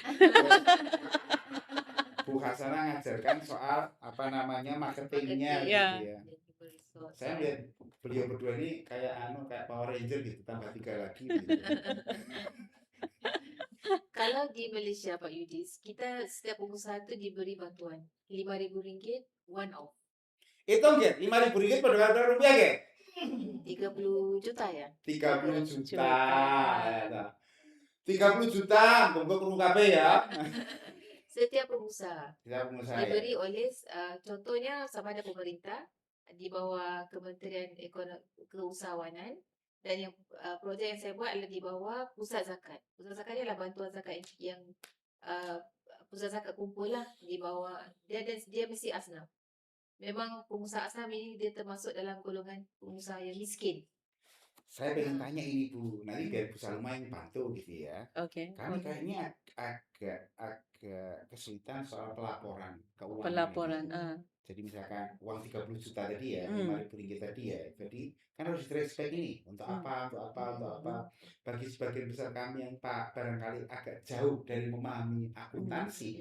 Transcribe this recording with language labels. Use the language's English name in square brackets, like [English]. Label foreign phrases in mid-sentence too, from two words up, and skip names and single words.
[Indonesian] Bu Hasana ngajarkan soal marketingnya Marketing. Ya. gitu ya. Dan human resource. Saya lihat beliau berdua ini kayak Power Ranger gitu, tambah 3 lagi gitu. Kalau di Malaysia Pak Yudis, [Malay] kita setiap pengusaha tu diberi bantuan RM5,000 [English] one off. [Indonesian] Hitung ya, RM5.000 pada rupiah ya? 30 juta ya? 30 juta. Juta. Ya, 30 juta, [Javanese] monggo krungu kabeh ya. [Malay] Setiap pengusaha [Indonesian] Kita pengusaha ya. [Malay] diberi oleh contohnya sama ada pemerintah di bawah Kementerian Keusahawanan, dan yang projek yang saya buat adalah di bawah Pusat Zakat. Pusat Zakat ni adalah bantuan zakat yang Pusat Zakat kumpul lah di bawah dia, dan dia mesti asnaf. Memang pengusaha asnaf ini dia termasuk dalam golongan pengusaha yang miskin. [Indonesian] Saya pengen tanya ini Bu, nanti biar Bu Salma yang bantu gitu ya. Oke. Kami kayaknya agak kesulitan soal pelaporan keuangan. Pelaporan. ini. Jadi misalkan uang 30 juta tadi ya, Hmm. RM5.000 tadi ya. Jadi kan harus direspek ini untuk apa. Bagi sebagian besar kami yang barangkali agak jauh dari memahami akuntansi,